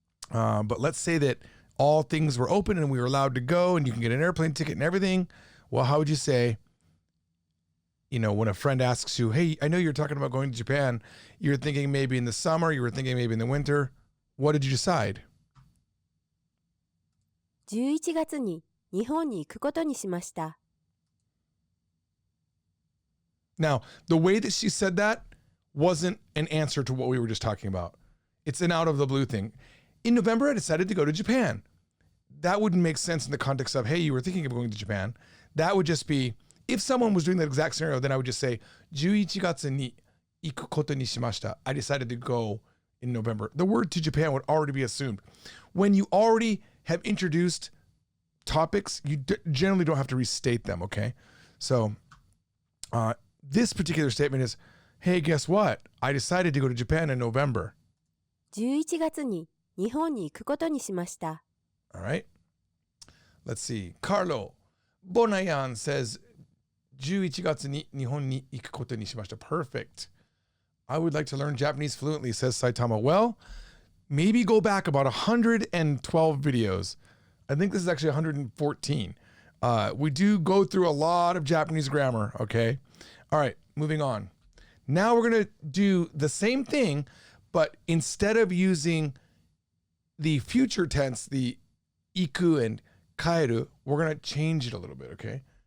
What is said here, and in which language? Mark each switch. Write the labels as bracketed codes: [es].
[en] But let's say that all things were open and we were allowed to go and you can get an airplane ticket and everything. Well, how would you say, when a friend asks you, hey, I know you're talking about going to Japan. You're thinking maybe in the summer, you were thinking maybe in the winter. What did you decide? [ja] 11月に日本に行くことにしました。 [en] Now, the way that she said that wasn't an answer to what we were just talking about. It's an out of the blue thing. In November, I decided to go to Japan. That wouldn't make sense in the context of, hey, you were thinking of going to Japan. That would just be, if someone was doing that exact scenario, then I would just say, [ja] 11月に行くことにしました. [en] I decided to go in November. The word to Japan would already be assumed. When you already have introduced topics, you generally don't have to restate them, okay? So this particular statement is, hey, guess what? I decided to go to Japan in November. [ja] 11月に日本に行くことにしました。 [en] All right. Let's see. Carlo Bonayan says, [ja] 11月に日本に行くことにしました. [en] Perfect. I would like to learn Japanese fluently, says Saitama. Well, maybe go back about 112 videos. I think this is actually 114. We do go through a lot of Japanese grammar, okay? All right, moving on. Now we're going to do the same thing, but instead of using the future tense, the iku and kaeru, we're going to change it a little bit, okay?